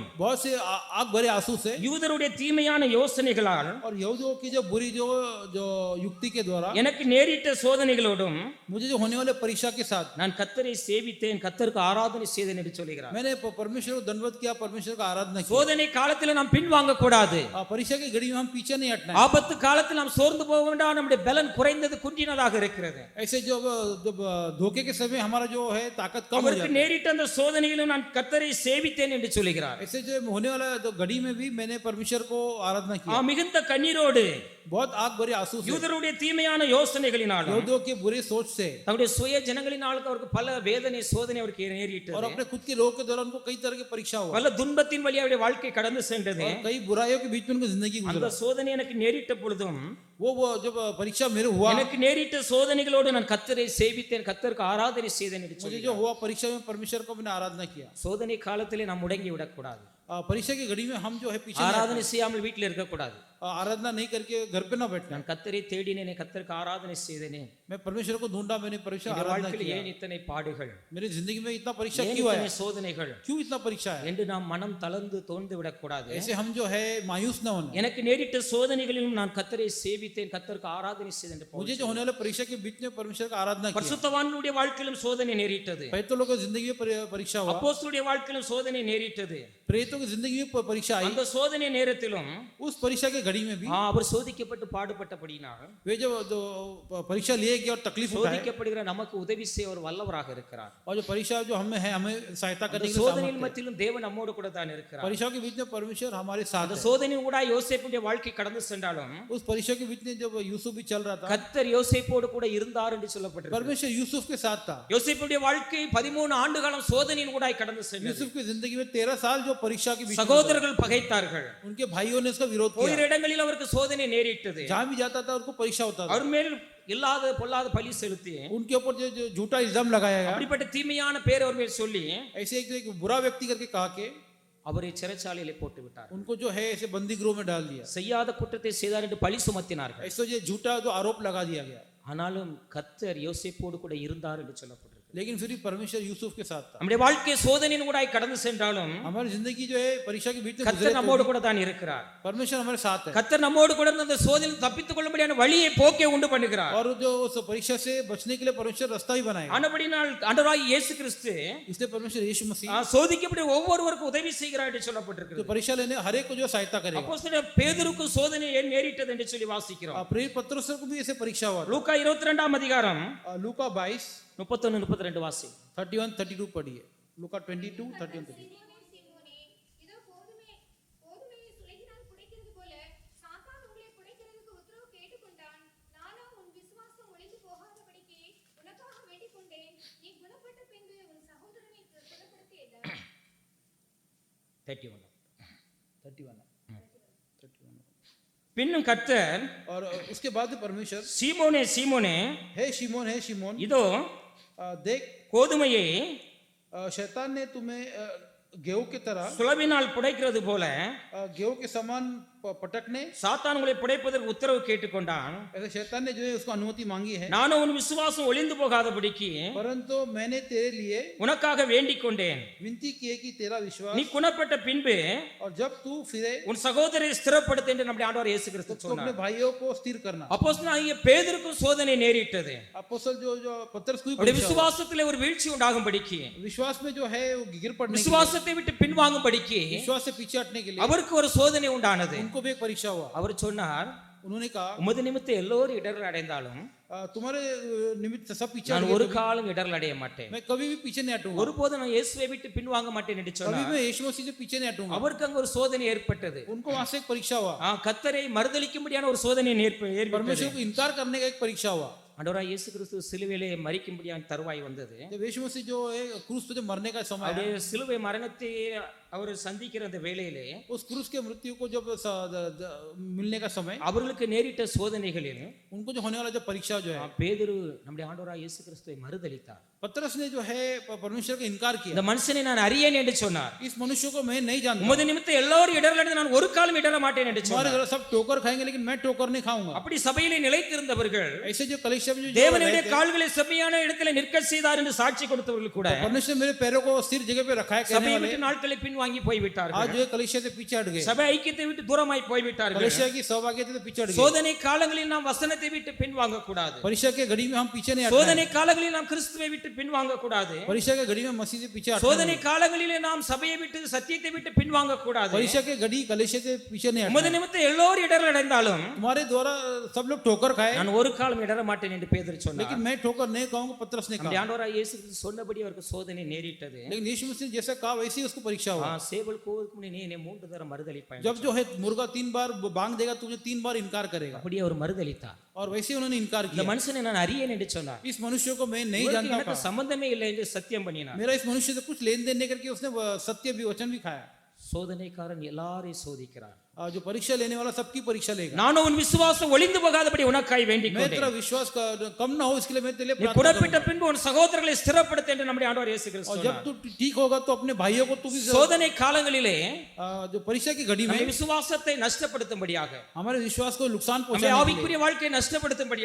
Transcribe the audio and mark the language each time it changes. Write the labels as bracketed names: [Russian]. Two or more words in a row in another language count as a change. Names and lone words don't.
[Hindi] बहुत से आग भरे आंसू से [Tamil] யூதருடைய தீமையான யோசனைகளால் [Hindi] और यहूदियों की जो बुरी जो युक्ति के द्वारा [Tamil] எனக்கு நேரிட்ட சோதனைகளோடும் [Hindi] मुझे जो होने वाले परीक्षा के साथ [Tamil] நான் கர்த்தரை சேவித்தேன், கர்த்தருக்கு ஆராதனை செய்தேன் என்று சொல்கிறார். [Hindi] मैंने परमेश्वर को दंडवत किया, परमेश्वर का आराधना किया। [Tamil] சோதனை காலத்தில் நாம் பின்வாங்க கூடாது. [Hindi] परीक्षा की घड़ी में हम पीछे नहीं हटना है। [Tamil] ஆபத்து காலத்தில் நாம் சோர்ந்து போக வேண்டாம். நம்முடைய பலன் குறைந்தது குன்றினதாக இருக்கிறது. [Hindi] ऐसे जो धोखे के समय हमारा जो है ताकत कम हो [Tamil] அவருக்கு [Hindi] जाती है। [Tamil] நேரிட்ட அந்த சோதனையிலும் நான் கர்த்தரை சேவித்தேன் என்று சொல்கிறார். [Hindi] ऐसे जो होने वाला तो घड़ी में भी मैंने परमेश्वर को आराधना किया [Tamil] மிகுந்த கண்ணீரோடு [Hindi] बहुत आग भरे आंसू से, [Tamil] யூதருடைய தீமையான யோசனைகளினாலும் [Hindi] यहूदियों के बुरे सोच से [Tamil] தன்னுடைய சுய ஜனங்களினால் அவருக்கு பல வேதனை சோதனை அவருக்கு [Hindi] और [Tamil] நேரிட்டது. [Hindi] अपने खुद के लोगों के द्वारा उनको कई तरह की परीक्षा हुआ [Tamil] பல துன்பத்தின் வழி அவருடைய வாழ்க்கை கடந்து சென்றது. [Hindi] और कई बुराइयों के बीच में उनको जिंदगी [Tamil] அந்த [Hindi] गुजरा। [Tamil] சோதனை எனக்கு நேரிட்ட பொழுதும் [Hindi] वो जब परीक्षा मेरे हुआ, [Tamil] எனக்கு நேரிட்ட சோதனைகளோடு நான் கர்த்தரை சேவித்தேன், கர்த்தருக்கு ஆராதனை செய்தேன் என்று [Hindi] मुझे [Tamil] சொல்லி [Hindi] जो हुआ परीक्षा में परमेश्वर को मैंने आराधना किया। [Tamil] சோதனை காலத்திலே நாம் முடங்கி விடக்கூடாது. [Hindi] परीक्षा की घड़ी में हम जो है पीछे नहीं [Tamil] ஆராதனை செய்யாமல் வீட்டில் இருக்கக்கூடாது. [Hindi] हटना। आराधना नहीं करके घर पे ना बैठना। [Tamil] நான் கர்த்தரை தேடினேனே, கர்த்தருக்கு ஆராதனை செய்தேனே. [Hindi] मैं परमेश्वर को ढूंढा, मैंने परमेश्वर [Tamil] என் [Hindi] आराधना [Tamil] வாழ்க்கையில் [Hindi] किया। [Tamil] ஏன் இத்தனை பாடுகள், [Hindi] मेरी जिंदगी में इतना परीक्षा [Tamil] ஏன் [Hindi] क्यों [Tamil] இத்தனை [Hindi] आया, [Tamil] சோதனைகள் [Hindi] क्यों इतना परीक्षा है, [Tamil] என்று நாம் மனம் தளர்ந்து தோர்ந்து விடக்கூடாது. [Hindi] ऐसे हम जो है मायूस ना होना। [Tamil] எனக்கு நேரிட்ட சோதனைகளிலும் நான் கர்த்தரை சேவித்தேன், கர்த்தருக்கு ஆராதனை செய்தேன் என்று பவுல் [Hindi] मुझे जो होने वाले परीक्षा के बीच में परमेश्वर का आराधना किया। [Tamil] பரிசுத்தவான்களுடைய வாழ்க்கையிலும் சோதனை நேரிட்டது. [Hindi] पवित्र लोगों की जिंदगी में परीक्षा हुआ, [Tamil] அப்போஸ்தலருடைய வாழ்க்கையிலும் சோதனை நேரிட்டது. [Hindi] प्रेरितों की जिंदगी में परीक्षा आई। [Tamil] அந்த சோதனை நேரத்திலும் [Hindi] उस परीक्षा के घड़ी में भी [Tamil] அவர் சோதிக்கப்பட்டு பாடுபட்டபடியினால் [Hindi] वे जो परीक्षा लिए गए और तकलीफ उठाए, [Tamil] சோதிக்கப்படுகிற நமக்கு உதவி செய்ய ஒரு வல்லவராக இருக்கிறார். [Hindi] और जो परीक्षा जो हमें है हमें सहायता [Tamil] அந்த [Hindi] करने के लिए [Tamil] சோதனையின் [Hindi] सामर्थ्य है। [Tamil] மத்தியிலும் தேவன் நம்மோடு கூட தான் இருக்கிறார். [Hindi] परीक्षा के बीच में परमेश्वर हमारे साथ [Tamil] அந்த [Hindi] है। [Tamil] சோதனையின் கூட யோசேப்புடைய வாழ்க்கை கடந்து சென்றாலும் [Hindi] उस परीक्षा के बीच में जब यूसुफ भी चल रहा था, [Tamil] கர்த்தர் யோசேப்போடு கூட இருந்தார் என்று சொல்லப்பட்டிருக்கு. [Hindi] परमेश्वर यूसुफ के साथ था। [Tamil] யோசேப்புடைய வாழ்க்கை 13 ஆண்டு காலம் சோதனையின் கூட கடந்து சென்றது. [Hindi] यूसुफ की जिंदगी में 13 साल जो परीक्षा के बीच में [Tamil] சகோதரர்கள் பகைத்தார்கள். [Hindi] उनके भाइयों ने इसका विरोध [Tamil] போகிற [Hindi] किया। [Tamil] இடங்களில் அவருக்கு சோதனை நேரிட்டது. [Hindi] जहां भी जाता था उनको परीक्षा होता था। [Tamil] அவர் மேல் இல்லாத பொல்லாத பழி செலுத்தி [Hindi] उनके ऊपर जो झूठा इल्जाम लगाया गया, [Tamil] அப்படிப்பட்ட தீமையான பேர் அவர் மேல் சொல்லி [Hindi] ऐसे एक बुरा व्यक्ति करके कहा के [Tamil] அவரை சிறைச்சாலையிலே போட்டு விட்டார். [Hindi] उनको जो है ऐसे बंदी गृह में डाल दिया। [Tamil] செய்யாத குற்றத்தை செய்தார் என்று பழி சுமத்தினார்கள். [Hindi] ऐसे जो झूठा जो आरोप लगा दिया गया, [Tamil] ஆனாலும் கர்த்தர் யோசேப்போடு கூட இருந்தார் என்று சொல்லப்பட்டிருக்கு. [Hindi] लेकिन फिर भी परमेश्वर यूसुफ के साथ था। [Tamil] நம்முடைய வாழ்க்கை சோதனையின் கூட கடந்து சென்றாலும் [Hindi] हमारी जिंदगी जो है परीक्षा के बीच में गुजरे [Tamil] கர்த்தர் [Hindi] तो [Tamil] நம்மோடு கூட தான் இருக்கிறார். [Hindi] परमेश्वर हमारे साथ है [Tamil] கர்த்தர் நம்மோடு கூட இருந்து அந்த சோதனையில் தப்பித்துக் கொள்ளும்படியான வழியை போக்கே உண்டு பண்ணுகிறார். [Hindi] और जो उस परीक्षा से बचने के लिए परमेश्वर रास्ता ही बनाएगा। [Tamil] ஆனபடினால் ஆண்டவராகிய இயேசு கிறிஸ்து [Hindi] इसलिए परमेश्वर यीशु मसीह [Tamil] சோதிக்கப்பட்ட ஒவ்வொருவருக்கும் உதவி செய்கிறார் என்று சொல்லப்பட்டிருக்கு. [Hindi] जो परीक्षा लेने हर एक को जो सहायता करेगा। [Tamil] அப்போஸ்தலர் பேதுருக்கு சோதனை ஏன் நேரிட்டது என்று சொல்லி வாசிக்கிறோம். [Hindi] प्रेरित पत्रोस को भी ऐसे परीक्षा हुआ। [Tamil] லூக்கா 22ஆம் அதிகாரம் [Hindi] लूका 22 [Tamil] 31 32 வாசி. [Hindi] 31-32 पढ़िए। लूका 22-31-32। [Tamil] சீமோனே, சீமோனே, இதோ கோதுமையை சுலகினால் புடைக்கிறது போல சாத்தான் உங்களை புடைக்கிறதுக்கு உத்தரவு கேட்டுக்கொண்டு நீ குணப்பட்ட பின்பு உன் சகோதரனை குணப்படுத்தியதா? 31. 31. பின்னும் கர்த்தர் [Hindi] और उसके बाद परमेश्वर, [Tamil] சீமோனே சீமோனே [Hindi] हे शिमोन, [Tamil] இதோ [Hindi] देख [Tamil] கோதுமையை [Hindi] शैतान ने तुम्हें गेहूं की तरह [Tamil] சுளவினால் புடைக்கிறது போல [Hindi] गेहूं के समान पटकने, [Tamil] சாத்தான் உங்களை புடைப்பதற்கு உத்தரவு கேட்டுக்கொண்டான். [Hindi] ऐसे शैतान ने जो है उसको अनुमति मांगी है, [Tamil] நானும் உன் விசுவாசம் ஒளிந்து போகாதபடிக்கு [Hindi] परंतु मैंने तेरे लिए [Tamil] உனக்காக வேண்டிக் கொண்டேன். [Hindi] विनती की है कि तेरा विश्वास, [Tamil] நீ குணப்பட்ட பின்பு [Hindi] और जब तू फिरे [Tamil] உன் சகோதரரை ஸ்திரப்படுத்து என்று நம்முடைய ஆண்டவர் இயேசு கிறிஸ்து [Hindi] तो अपने [Tamil] சொன்னார். [Hindi] भाइयों को स्थिर करना। [Tamil] அப்போஸ்தலனாகிய பேதுருக்கும் சோதனை நேரிட்டது. [Hindi] अपोस्तल जो पतरस को भी [Tamil] அவருடைய [Hindi] परीक्षा हुआ। [Tamil] விசுவாசத்திலே ஒரு வீழ்ச்சி உண்டாகும்படிக்கு, [Hindi] विश्वास में जो है वो गिर पड़ने के लिए, [Tamil] விசுவாசத்தை விட்டு பின்வாங்கும்படிக்கு [Hindi] विश्वास से पीछे हटने के लिए [Tamil] அவருக்கு ஒரு சோதனை உண்டானது. [Hindi] उनको भी एक परीक्षा हुआ। [Tamil] அவர் சொன்னார், [Hindi] उन्होंने कहा [Tamil] உமது நிமித்தம் எல்லோரும் இடர்கள் அடைந்தாலும் [Hindi] तुम्हारे निमित्त सब पीछे [Tamil] நான் [Hindi] हट [Tamil] ஒரு [Hindi] गए, [Tamil] காலம் இடர்கள் அடைய மாட்டேன். [Hindi] मैं कभी भी पीछे नहीं हटूंगा, [Tamil] ஒருபோதும் நான் இயேசுவை விட்டு பின்வாங்க மாட்டேன் என்று [Hindi] कभी [Tamil] சொன்னார். [Hindi] मैं यीशु मसीह से पीछे नहीं हटूंगा। [Tamil] அவருக்கு அங்க ஒரு சோதனை ஏற்பட்டது. [Hindi] उनको वहां से एक परीक्षा हुआ, [Tamil] கர்த்தரை மறுதலிக்கும்படியான ஒரு சோதனை ஏற்பட்டது. [Hindi] परमेश्वर को इनकार करने का एक परीक्षा हुआ। [Tamil] ஆண்டவராகிய இயேசு கிறிஸ்து சிலுவையிலே மரிக்கும்படியான தருவாய் வந்தது. [Hindi] जब यीशु मसीह जो है क्रूस पे जो मरने का समय है, [Tamil] அவருடைய சிலுவை மரணத்தை அவர் சந்திக்கிற அந்த வேளையிலே [Hindi] उस क्रूस के मृत्यु को जब मिलने का समय, [Tamil] அவர்களுக்கு நேரிட்ட சோதனைகளில் [Hindi] उनको जो होने वाला जो परीक्षा जो है, [Tamil] பேதுரு நம்முடைய ஆண்டவராகிய இயேசு கிறிஸ்துவை மறுதலித்தார். [Hindi] पतरस ने जो है परमेश्वर का इनकार किया। [Tamil] இந்த மனுஷனை நான் அறியேன் என்று சொன்னார். [Hindi] इस मनुष्य को मैं नहीं जानता, [Tamil] உமது நிமித்தம் எல்லோரும் இடர்கள் அடைந்து நான் ஒரு காலம் இடர மாட்டேன் என்று [Hindi] तुम्हारे [Tamil] சொன்னார். [Hindi] घर सब ठोकर खाएंगे लेकिन मैं ठोकर नहीं खाऊंगा। [Tamil] அப்படி சபையிலே நிலைத்திருந்தவர்கள் [Hindi] ऐसे जो कलीसिया में जो [Tamil] தேவனுடைய கால்களை செம்மையான இடத்துல நிற்க செய்தார் என்று சாட்சி கொடுத்தவர்கள் கூட [Hindi] परमेश्वर ने मेरे पैरों को स्थिर जगह पे रखा है कहने [Tamil] சபையை [Hindi] वाले, [Tamil] விட்டு நாட்களை பின்வாங்கி போய்விட்டார்கள். [Hindi] आज जो है कलीसिया से पीछे हट गए, [Tamil] சபை ஐக்கியத்தை விட்டு தூரமாய் போய்விட்டார்கள். [Hindi] कलीसिया की सहभागिता से पीछे हट गए। [Tamil] சோதனை காலங்களில் நாம் வசனத்தை விட்டு பின்வாங்க கூடாது. [Hindi] परीक्षा के घड़ी में हम पीछे नहीं हटना [Tamil] சோதனை [Hindi] है। [Tamil] காலங்களில் நாம் கிறிஸ்துவை விட்டு பின்வாங்க கூடாது. [Hindi] परीक्षा के घड़ी में मसीह से पीछे हटना [Tamil] சோதனை [Hindi] है। [Tamil] காலங்களிலே நாம் சபையை விட்டு சத்தியத்தை விட்டு பின்வாங்க கூடாது. [Hindi] परीक्षा के घड़ी कलीसिया से पीछे नहीं हटना [Tamil] உமது [Hindi] है। [Tamil] நிமித்தம் எல்லோரும் இடர்கள் அடைந்தாலும் [Hindi] तुम्हारे द्वारा सब लोग ठोकर खाए [Tamil] நான் ஒரு காலம் இடர மாட்டேன் என்று பேதுரு சொன்னார். [Hindi] लेकिन मैं ठोकर नहीं कहूंगा, पतरस ने [Tamil] நம்முடைய [Hindi] कहा। [Tamil] ஆண்டவராகிய இயேசு கிறிஸ்து சொன்னபடி அவருக்கு சோதனை நேரிட்டது. [Hindi] लेकिन यीशु मसीह ने जैसा कहा वैसे ही उसको परीक्षा हुआ। [Tamil] சேவல் கோவுக்கு முன்னே நீ என்னை 3 தரம் மறுதலிப்பாய். [Hindi] जब जो है मुर्गा 3 बार बांग देगा, तुझे 3 बार इनकार करेगा, [Tamil] அப்படியே அவர் மறுதலித்தார். [Hindi] और वैसे ही उन्होंने इनकार [Tamil] இந்த [Hindi] किया। [Tamil] மனுஷனை நான் அறியேன் என்று சொன்னார். [Hindi] इस मनुष्य को मैं नहीं [Tamil] உங்களுக்கு [Hindi] जानता [Tamil] எனக்கு [Hindi] था, [Tamil] சம்பந்தமே இல்லை என்று சத்தியம் பண்ணினார். [Hindi] मेरा इस मनुष्य से कुछ लेन देन नहीं करके उसने सत्य भी वचन भी खाया। [Tamil] சோதனைக்காரன் எல்லாரையும் சோதிக்கிறார். [Hindi] जो परीक्षा लेने वाला सबकी परीक्षा लेगा। [Tamil] நானும் உன் விசுவாசம் ஒளிந்து போகாதபடி உனக்காய் வேண்டிக் [Hindi] मैं तेरा [Tamil] கொண்டேன். [Hindi] विश्वास कम ना हो इसके लिए मैं तेरे लिए [Tamil] நீ [Hindi] प्रार्थना [Tamil] புறப்பட்ட [Hindi] करूंगा। [Tamil] பின்பு உன் சகோதரர்களை ஸ்திரப்படுத்த என்று நம்முடைய ஆண்டவர் இயேசு கிறிஸ்து [Hindi] और जब [Tamil] சொன்னார். [Hindi] तू ठीक होगा तो अपने भाइयों को तू भी [Tamil] சோதனை காலங்களிலே [Hindi] जो परीक्षा की घड़ी [Tamil] நம்முடைய [Hindi] में [Tamil] விசுவாசத்தை நஷ்டப்படுத்தும்படியாக, [Hindi] हमारे विश्वास को नुकसान [Tamil] நம்முடைய [Hindi] पहुंचाने के लिए, [Tamil] ஆவிக்குரிய வாழ்க்கையை நஷ்டப்படுத்தும்படியாக